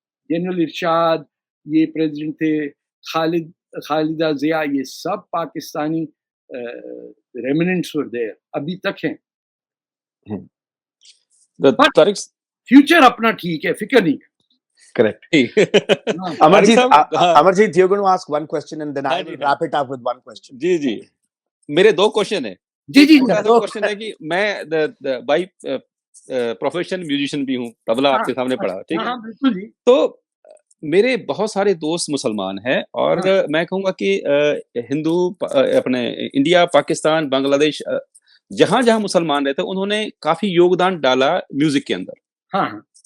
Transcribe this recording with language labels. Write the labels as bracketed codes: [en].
[hi] General इरशाद, ये president थे, खालिदा जिया, ये सब पाकिस्तानी [en] remnants were there, [hi] अभी तक हैं। फ्यूचर अपना ठीक है, फिक्र नहीं। [en] Correct. Amarjeet, you're going to ask one question and then I will wrap it up with one question. [hi] जी मेरे दो क्वेश्चन है। जी दो क्वेश्चन है कि मैं बाई प्रोफेशनल म्यूजिशियन भी हूँ, तबला आपके सामने पड़ा, ठीक है। बिल्कुल जी। तो मेरे बहुत सारे दोस्त मुसलमान हैं और मैं कहूँगा कि हिंदू अपने इंडिया, पाकिस्तान, बांग्लादेश, जहाँ जहाँ मुसलमान रहते उन्होंने काफी योगदान डाला म्यूजिक के अंदर।